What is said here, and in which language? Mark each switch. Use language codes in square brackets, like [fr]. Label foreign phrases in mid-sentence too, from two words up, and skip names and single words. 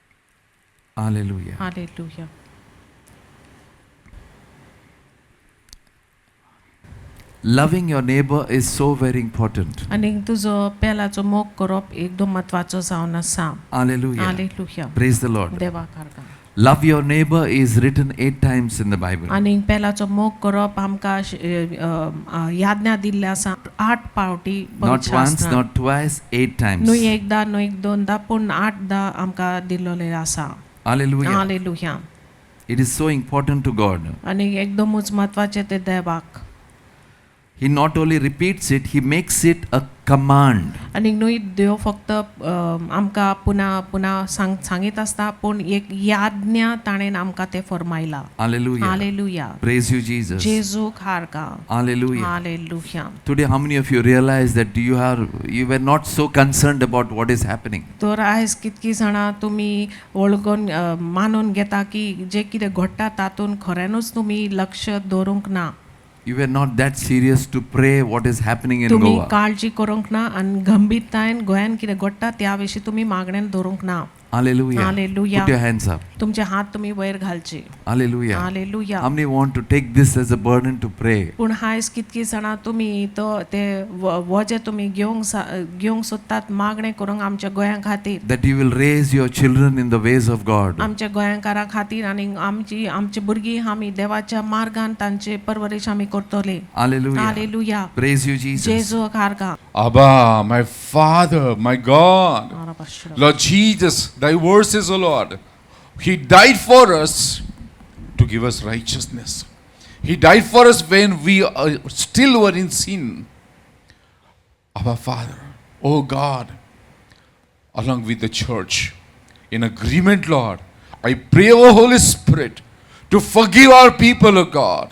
[en] Hallelujah. [kok] हालेलुया [en] Loving your neighbor is so very important. [kok] आणि तुजो पेलाचो मोग करप एकदम महत्वाचो जावन आसा. [en] Hallelujah. [kok] हालेलुया. [en] Praise the Lord. [kok] देवाक आर्गा. [en] Love your neighbor is written 8 times in the Bible. [kok] आणि पेलाचो मोग करप आमकां याज्ञा दिल्ले आसा 8 पावटी [en] Not once, not twice, 8 times. [kok] न्हू एकदा न्हू एक दोनदा पूण 8दा आमकां दिल्लोले आसा. [en] Hallelujah. [kok] हालेलुया. [en] It is so important to God. [kok] आणि एकदमच महत्वाचे ते देवाक. [en] He not only repeats it, he makes it a command. [kok] आणि न्हू देव फक्त आमकां पुन्हा सांगीत आसता पूण एक याज्ञा ताणेन आमकां ते फरमायला. [en] Hallelujah. [kok] हालेलुया. [en] Praise you, Jesus. [kok] जेजूक हार्गा. [en] Hallelujah. [kok] हालेलुया. [en] Today, how many of you realize that you were not so concerned about what is happening? [kok] तर आयज कितकी जाणां तुमी वळखून मानून घेता की जे कितें घडटा तातूंत खऱ्यानूच तुमी लक्ष दवरूंक ना. [en] You were not that serious to pray what is happening in [mr] तुम्ही [en] Goa. [kok] काळजी करूंक ना आणि गंभीरतायेन गोंयान कितें घडटा त्या विशीं तुमी मागणेन दवरूंक ना. [en] Hallelujah. Hallelujah. Put your hands up. [kok] तुमचे हात तुमी वयर घालचे. [en] Hallelujah. [kok] हालेलुया. [en] How many want to take this as a burden to pray? [kok] पूण आयज कितकी जाणां तुमी तो ते वजें तुमी घेवंक सोदतात मागणें करूंक आमच्या गोंया खातीर. [en] That you will raise your children in the ways of God. [kok] आमच्या गोंयकारां खातीर आनी आमची भुरगीं आमी देवाच्या मार्गान तांचे परवरीश आमी करतले. [en] Hallelujah. [kok] हालेलुया. [en] Praise you, Jesus. [kok] जेजूक हार्गा. [en] Abba, my Father, my God, Lord Jesus, thy word says, O Lord, he died for us to give us righteousness. He died for us when we still were in sin. Abba, Father, O God, along with the church, in agreement, Lord, I pray, O Holy Spirit, to forgive our people, O God.